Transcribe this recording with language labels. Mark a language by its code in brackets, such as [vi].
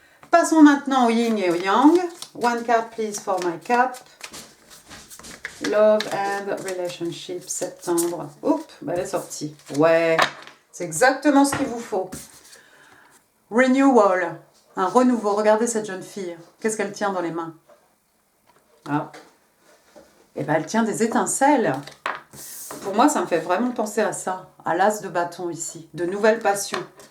[fr] Passons maintenant au yin et au yang. [en] One card please for my cup. Love and relationship, septembre. [fr] Oups, bah elle est sortie. Ouais, c'est exactement ce qu'il vous faut. Renewal, un renouveau. Regardez cette jeune fille. Qu'est-ce qu'elle tient dans les mains? Ah. Et ben elle tient des étincelles. Pour moi, ça me fait vraiment penser à ça, à l'as de bâton ici, de nouvelles passions.